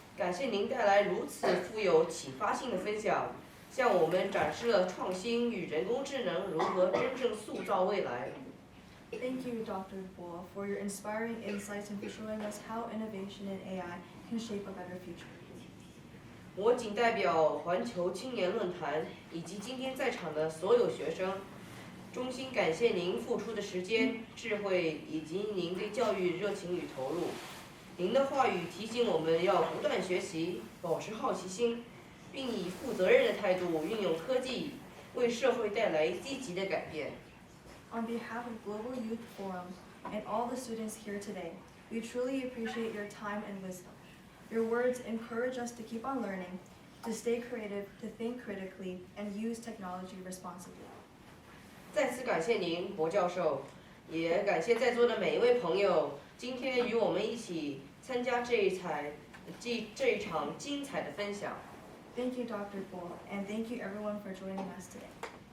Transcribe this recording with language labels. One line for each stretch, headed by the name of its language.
Chinese: 感谢您带来如此富有启发性的分享，向我们展示了创新与人工智能如何真正塑造未来。
English: Thank you, Dr. Bo, for your inspiring insights and for showing us how innovation in AI can shape a better future.
Chinese: 我仅代表环球青年论坛以及今天在场的所有学生，衷心感谢您付出的时间、智慧以及您对教育热情与投入。您的话语提醒我们要不断学习，保持好奇心，并以负责任的态度运用科技，为社会带来积极的改变。
English: On behalf of Global Youth Forum and all the students here today, we truly appreciate your time and wisdom. Your words encourage us to keep on learning, to stay creative, to think critically, and use technology responsibly.
Chinese: 再次感谢您，薄教授，也感谢在座的每一位朋友，今天与我们一起参加这一场精彩的分享。
English: Thank you, Dr. Bo, and thank you everyone for joining us today.